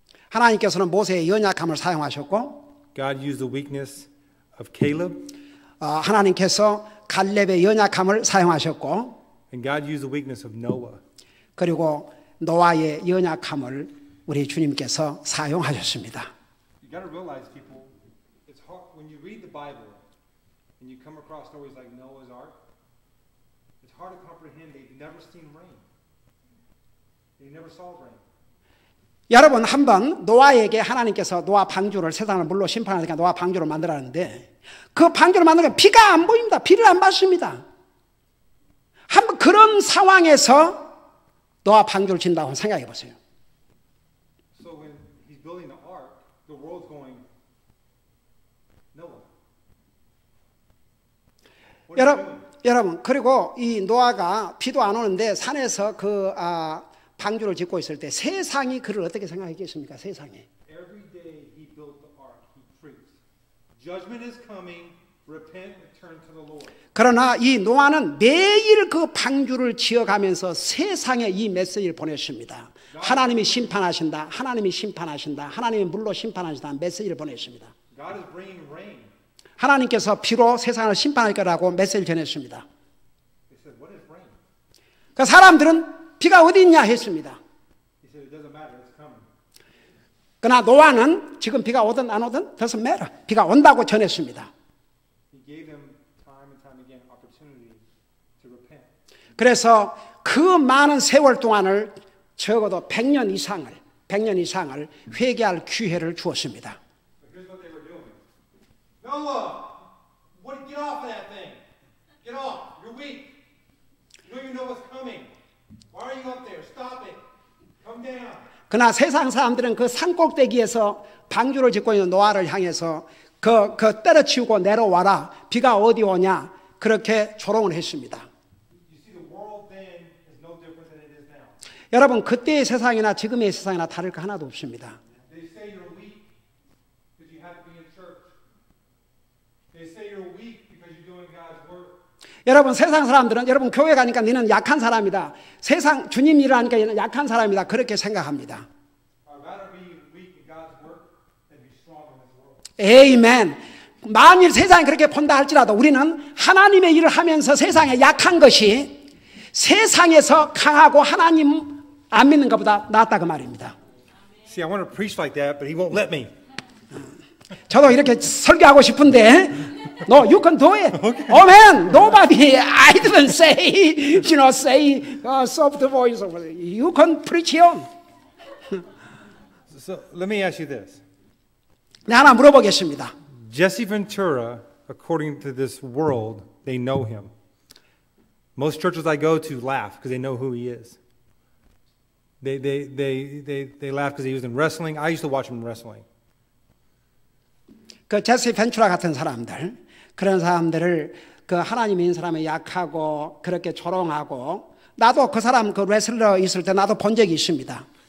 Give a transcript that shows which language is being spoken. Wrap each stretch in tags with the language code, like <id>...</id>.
<ko>하나님께서는 모세의 연약함을 사용하셨고</ko> <en>God used the weakness of Caleb.</en> <ko>하나님께서 갈렙의 연약함을 사용하셨고</ko> <en>And God used the weakness of Noah.</en> <ko>그리고 노아의 연약함을 우리 주님께서 사용하셨습니다.</ko> <en>You got to realize, people, it's hard when you read the Bible and you come across stories like Noah's Ark. It's hard to comprehend. They've never seen rain. They never saw rain.</en> <ko>여러분 한번 노아에게 하나님께서 노아 방주를 세상을 물로 심판하니까 노아 방주를 만들었는데 그 방주를 만들면 비가 안 보입니다. 비를 안 받습니다. 한번 그런 상황에서 노아 방주를 짓는다고 생각해 보세요.</ko> <en>So when he's building the ark, the world's going, Noah. What are you doing?</en> <ko>여러분 그리고 이 노아가 비도 안 오는데 산에서 방주를 짓고 있을 때 세상이 그를 어떻게 생각했겠습니까? 세상에.</ko> <en>Every day he built the ark, he preached. Judgment is coming. Repent and turn to the Lord.</en> <ko>그러나 이 노아는 매일 그 방주를 지어가면서 세상에 이 메시지를 보냈습니다. 하나님이 심판하신다. 하나님이 심판하신다. 하나님이 물로 심판하신다. 메시지를 보냈습니다.</ko> <en>God is bringing rain.</en> <ko>하나님께서 비로 세상을 심판할 거라고 메시지를 전했습니다.</ko> <en>They said, "What is rain?"</en> <ko>그 사람들은 비가 어디 있냐 했습니다.</ko> <en>He said, "It doesn't matter. It's coming."</en> <ko>그러나 노아는 지금 비가 오든 안 오든</ko> <en>doesn't matter.</en> <ko>비가 온다고 전했습니다.</ko> <en>He gave them time and time again opportunity to repent.</en> <ko>그래서 그 많은 세월 동안을 적어도 100년 이상을 회개할 기회를 주었습니다.</ko> <en>But here's what they were doing. Noah, get off of that thing. Get off. You're weak. You don't even know what's coming. Why are you up there? Stop it. Come down.</en> <ko>그러나 세상 사람들은 그 산꼭대기에서 방주를 짓고 있는 노아를 향해서 그 때려치우고 내려와라. 비가 어디 오냐. 그렇게 조롱을 했습니다.</ko> <en>You see, the world then is no different than it is now.</en> <ko>여러분 그때의 세상이나 지금의 세상이나 다를 거 하나도 없습니다.</ko> <en>They say you're weak because you have to be in church. They say you're weak because you're doing God's work.</en> <ko>여러분 세상 사람들은 여러분 교회 가니까 너는 약한 사람이다. 세상 주님 일을 하니까 너는 약한 사람이다. 그렇게 생각합니다.</ko> <en>I'd rather be weak in God's work than be strong in this world.</en> <ko>에이멘. 만일 세상이 그렇게 본다 할지라도 우리는 하나님의 일을 하면서 세상에 약한 것이 세상에서 강하고 하나님 안 믿는 것보다 낫다 그 말입니다.</ko> <en>See, I want to preach like that, but he won't let me.</en> <ko>저도 이렇게 설교하고 싶은데</ko> <en>No, you can do it. Okay. Oh man, nobody, I didn't say, say soft voice. You can preach on. So let me ask you this.</en> <ko>네, 하나 물어보겠습니다.</ko> <en>Jesse Ventura, according to this world, they know him. Most churches I go to laugh because they know who he is. They laugh because he was in wrestling. I used to watch him in wrestling.</en> <ko>그 제시 벤츄라 같은 사람들, 그런 사람들을 그 하나님 있는 사람이 약하고 그렇게 조롱하고 나도 그 사람 그 레슬러 있을 때 나도 본 적이 있습니다.</ko>